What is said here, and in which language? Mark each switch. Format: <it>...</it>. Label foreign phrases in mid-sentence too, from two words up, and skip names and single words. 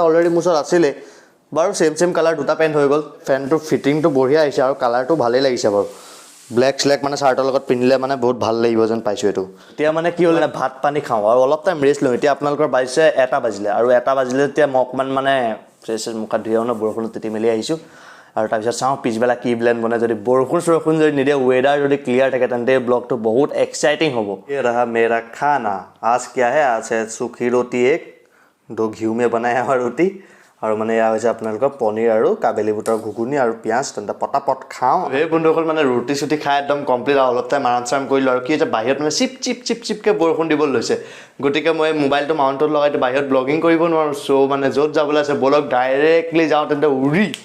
<as>অলৰেডি মোৰ ওচৰত আছিলে বাৰু</as> <en>same colour</en> <as>দুটা পেণ্ট হৈ গ'ল পেণ্টটোৰ ফিটিংটো বঢ়িয়া আহিছে আৰু কালাৰটো ভালেই লাগিছে বাৰু ব্লেক মানে চাৰ্টৰ লগত পিন্ধিলে মানে বহুত ভাল লাগিব যেন পাইছোঁ এইটো এতিয়া মানে কি হ'ল ভাত পানী খাওঁ আৰু অলপ টাইম ৰেষ্ট লওঁ এতিয়া আপোনালোকৰ বাজিছে 1টা বাজিলে আৰু 1টা বাজিলে এতিয়া মই অকণমান মানে ফ্ৰেছ মুখত ধুই ন বৰষুণত তিতি মেলি আহিছোঁ আৰু তাৰপিছত চাওঁ পিছবেলা কি প্লেন বনাই যদি বৰষুণ যদি নিদিয়ে ৱেডাৰ যদি ক্লিয়াৰ থাকে তেন্তে এই ব্লগটো বহুত এক্সাইটিং হ'ব</as> <hi>ये रहा मेरा खाना आज क्या है आज है सूखी रोटी एक 2 घी में बनाया हुआ रोटी</hi> <as>আৰু মানে এয়া হৈছে আপোনালোকৰ পনীৰ আৰু কাবেলি বুটৰ ঘুগুনি আৰু পিঁয়াজ তেন্তে পটাপট খাওঁ এই বন্ধুসকল মানে ৰুটি চুটি খাই একদম কমপ্লিট আৰু অলপ টাইম আৰাম কৰিলোঁ আৰু কি হৈছে বাহিৰত মানে চিপকৈ বৰষুণ দিবলৈ লৈছে গতিকে মই মোবাইলটো মাউণ্টত লগাই বাহিৰত ব্লগিং কৰিব নোৱাৰোঁ চ' মানে য'ত যাবলৈ আছে ব'লক ডাইৰেক্টলি যাওঁ তেন্তে উৰি</as>